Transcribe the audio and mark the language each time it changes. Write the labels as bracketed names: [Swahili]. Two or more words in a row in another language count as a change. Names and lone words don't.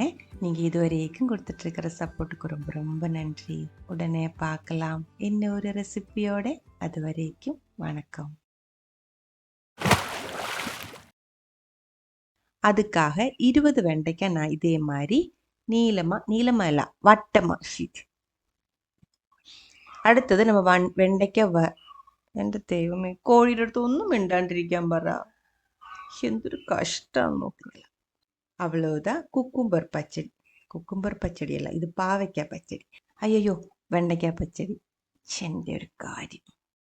[Tamil] நீங்கள் இது வரைக்கும் கொடுத்துட்ருக்கிற சப்போர்ட்டுக்கு ரொம்ப ரொம்ப நன்றி. உடனே பார்க்கலாம் இன்னொரு ரெசிபியோட. அது வரைக்கும் வணக்கம். அதுக்காக 20 வெண்டைக்காய் நான் இதே மாதிரி நீளமாக இல்லை வட்டமாக [Malayalam] അടുത്തത് நம்ம വെണ്ടയ്ക്ക എൻ്റെ ദൈവമേ കോഴിയുടെ അടുത്ത് ഒന്നും മിണ്ടാണ്ടിരിക്കാൻ പറ. എന്തൊരു കഷ്ടമാണ് നോക്കില്ല. [Tamil] அவ்வளோதான் குக்கும்பர் பச்சடி. அல்ல, இது பாவைக்காய் பச்சடி. ஐயோ, வெண்டைக்காய் பச்சடி. [Malayalam] എൻ്റെ ഒരു കാര്യം.